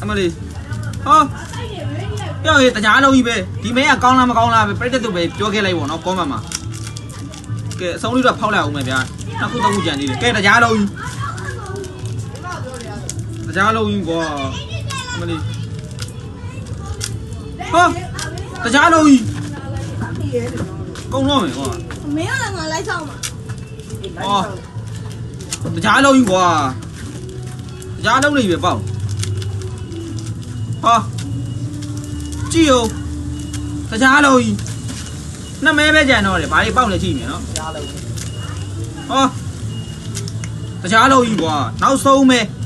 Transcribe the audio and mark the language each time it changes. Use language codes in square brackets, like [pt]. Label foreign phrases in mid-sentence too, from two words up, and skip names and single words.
[my] မလေးဟောပြောရင်တရားလုံးကြီးပဲဒီမဲကကောင်းလားမကောင်းလားပဲပြိတ္တသူပဲပြောခဲ့လိုက်ပေါ့နော်ကောမန့်မှာကဲအဆုံးလေးတော့ဖောက်လိုက်အောင်မယ်ဗျာနောက်ခုတော့ခုကြံနေတယ်ကဲတရားလုံးကြီးတရားလုံးကြီးကွာအမလေးဟောတရားလုံးကြီးကောင်းတော့မယ်ကွာ [zh] 没有人来上嘛？哦， [my] တရားလုံးကြီးကွာတရားလုံးလေးပဲပေါ့ဟာကြည့်ဦးတရားလုံးကြီးနှစ်မဲပဲကြံတော့တယ်ဘာတွေပေါက်လဲကြည့်နေနော်တရားလုံးဟောတရားလုံးကြီးကွာနောက်ဆုံးမဲ